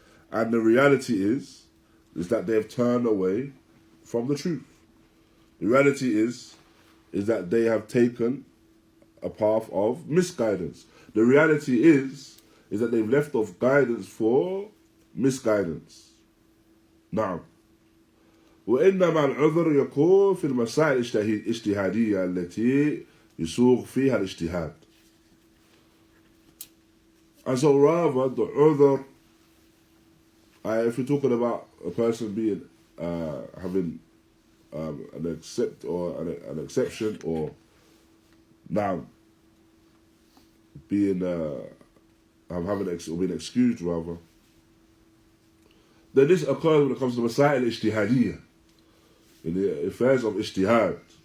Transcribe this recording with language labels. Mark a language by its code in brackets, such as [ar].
[en] And the reality is that they have turned away from the truth. The reality is that they have taken a path of misguidance. The reality is that they've left off guidance for misguidance. [ar] Now, وإنما العذر يكون في المسائل الاجتهادية التي يسوغ فيها الاجتهاد. [en] And so rather the udhr, if we're talking about a person being having an exception, or now being being excused rather, then this occurs when it comes to masail ijtihadiyya, in the affairs of ijtihad.